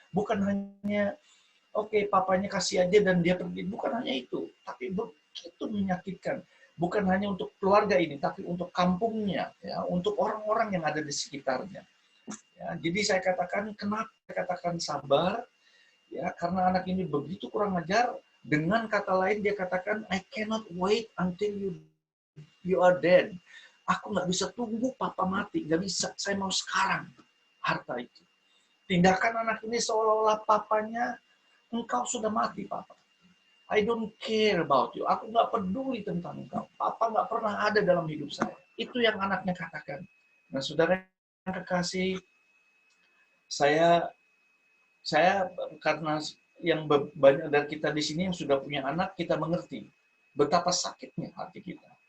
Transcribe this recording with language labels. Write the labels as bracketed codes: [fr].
[id] Bukan hanya oke, papanya kasih aja dan dia pergi, bukan hanya itu, tapi begitu menyakitkan. Bukan hanya untuk keluarga ini, tapi untuk kampungnya, ya, untuk orang-orang yang ada di sekitarnya. Ya, jadi saya katakan, kenapa saya katakan sabar? Ya, karena anak ini begitu kurang ajar. Dengan kata lain dia katakan, [en] I cannot wait until you are dead. [id] Aku nggak bisa tunggu papa mati, nggak bisa. Saya mau sekarang harta itu. Tindakan anak ini seolah-olah papanya, engkau sudah mati, Papa. [en] I don't care about you. [id] Aku nggak peduli tentang engkau. Papa nggak pernah ada dalam hidup saya. Itu yang anaknya katakan. Nah, saudara yang kekasih, saya karena yang banyak dari kita di sini yang sudah punya anak, kita mengerti betapa sakitnya hati kita.